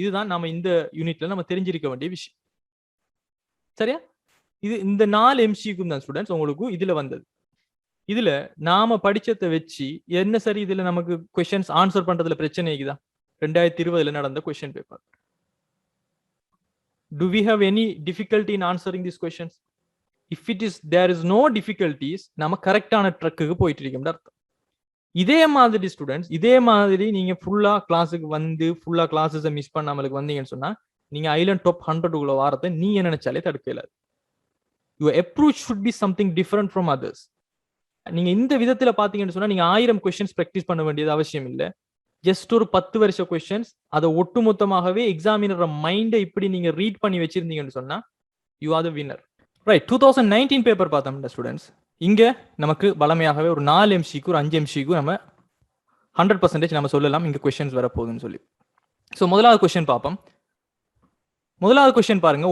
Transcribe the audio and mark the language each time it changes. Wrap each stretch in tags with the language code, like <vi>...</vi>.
<ta>இதுதான் நம்ம இந்த யூனிட்ல நம்ம தெரிஞ்சிருக்க வேண்டிய விஷயம். சரியா? இது இந்த 4 எம்சிக்கும் தான் ஸ்டூடெண்ட்ஸ் உங்களுக்கு இதுல வந்தது. இதுல நாம படிச்சதை வச்சு என்ன சரி இதுல நமக்கு क्वेश्चंस ஆன்சர் பண்றதுல பிரச்சனை இருக்குதா? 2020 நடந்த question paper.</ta> <en>Do we have any difficulty in answering these questions? If it is there is no difficulties,</en> <ta>நாம கரெக்டான ட்ராக்குக்கு போயிட்டு இருக்கோம்னு அர்த்தம். இதே மாதிரி ஸ்டூடெண்ட்ஸ் இதே மாதிரி நீங்க ஃபுல்லா கிளாஸுக்கு வந்து ஃபுல்லா கிளாஸஸை மிஸ் பண்ணாமலுக்கு வந்தீங்கன்னு சொன்னா நீங்க ஐலண்ட் டாப் 100 உள்ள வாரத்தை நீங்க நினைச்சாலே தடுக்கல.</ta> <en>Your approach should be something different from others.</en> <ta>நீங்க இந்த விதத்துல பாத்தீங்கன்னு சொன்னா நீங்க 1000 கொஸ்டின்ஸ் பிராக்டிஸ் பண்ண வேண்டியது அவசியம் இல்லை. ஜஸ்ட் ஒரு 10 வருஷ கொஸ்டின்ஸ் அதை ஒட்டுமொத்தமாகவே எக்ஸாமினரோட மைண்டை இப்படி நீங்க ரீட் பண்ணி வச்சிருந்தீங்கன்னு சொன்னா</ta> <en>You are the winner.</en> <ta>Right, 2019 paper பார்த்தோம்ல ஸ்டூடெண்ட்ஸ். இங்க நமக்கு வளமையாகவே ஒரு 4 எம்சிக்கு ஒரு 5 எம்சிக்கு நம்ம 100% நம்ம சொல்லலாம் இங்க கொஸ்டின்ஸ் வரப்போகுதுன்னு சொல்லி. ஸோ முதலாவது கொஸ்டின் பார்ப்போம். முதலாவது கொஸ்டின் பாருங்க.</ta>